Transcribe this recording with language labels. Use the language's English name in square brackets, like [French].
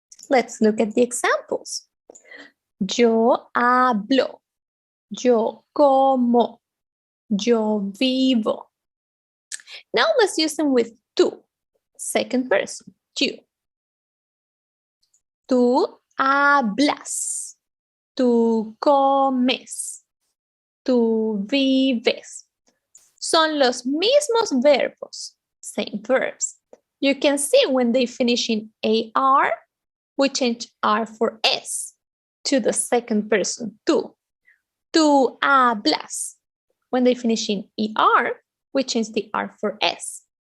[English] Let's look at the examples. [Spanish] Yo hablo, yo como, yo vivo. [English] Now let's use them with tú, second person, you. [Spanish] Tú hablas, tú comes, tú vives. Son los mismos verbos, [English] same verbs. You can see when they finish in AR, we change R for S to the second person, tú. [Spanish] Tú hablas. [English] When they finish in ER, we change the R for S.